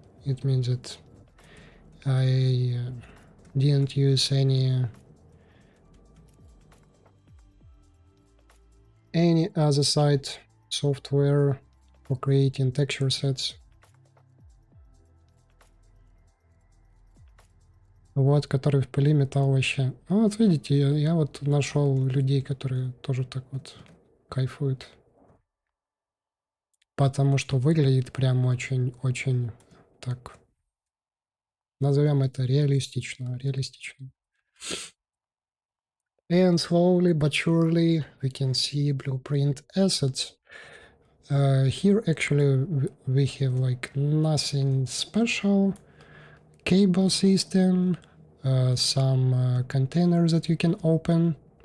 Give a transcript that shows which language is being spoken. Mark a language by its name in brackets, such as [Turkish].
[English] It means that I didn't use any other site software for creating texture sets. [Russian] Вот, который в пыли металл вообще. Ну, вот видите, я вот нашел людей, которые тоже так вот кайфуют. Потому что выглядит прям очень так. Назовем это реалистично. [English] And slowly but surely we can see blueprint assets. Here actually we have like nothing special. Cable system, some containers that you can open.